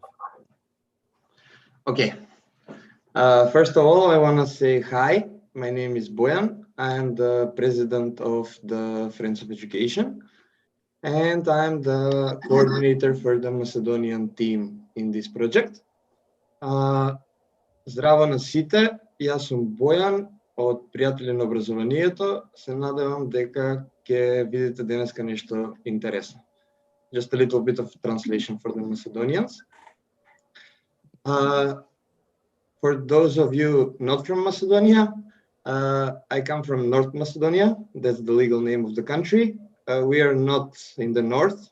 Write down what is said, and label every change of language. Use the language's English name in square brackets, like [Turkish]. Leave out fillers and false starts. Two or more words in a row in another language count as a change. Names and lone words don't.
[English] Okay. First of all, I want to say hi. My name is Bojan. I'm the president of the Friends of Education, and I'm the coordinator for the Macedonian team in this project. [Macedonian] Здраво на сите, јас сум Бојан од Пријатели на образованието. Се надевам дека ќе видите денеска нешто интересно. [English] Just a little bit of translation for the Macedonians. For those of you not from Macedonia, I come from North Macedonia. That's the legal name of the country. We are not in the north.